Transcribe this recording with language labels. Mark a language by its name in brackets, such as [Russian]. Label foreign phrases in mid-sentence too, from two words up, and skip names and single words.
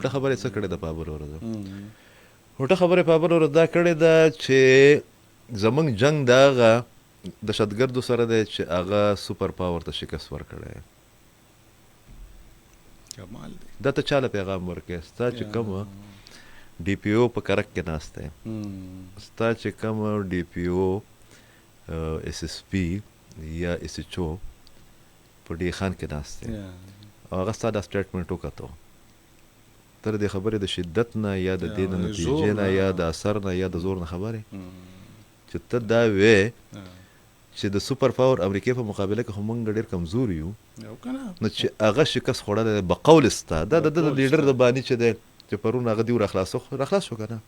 [Pashto] الټه خبره څه کړې د پابر ورځ الټه خبره پابر ورځ دا کړې دا چې زمونږ جنگ دا هغه دهشتګردو سره دی چې هغه [English] super power [Pashto] ته شکست ورکړی. کمال دی. دا ته چاله پیغام ورکړی ستا چې کوم ډي پی او په کرک کې ناست دی ستا چې کوم ډي پی او اس اس پی یا اس ایچ او په ډي خان کې ناست دی او هغه ستا دا سټیټمنټ وکتو تر دې خبرې د شدت نه یا د دې د نتیجې نه یا د اثر نه یا د زور نه خبرې چې ته دا وې چې د [English] super power [Pashto] امریکې په مقابله کې خو موږ ډېر کمزور یو نو چې هغه شکست خوړلی بقول ستا دا د لیډر د باني چې دی چې پرون هغه دیو راخلاص شو که نه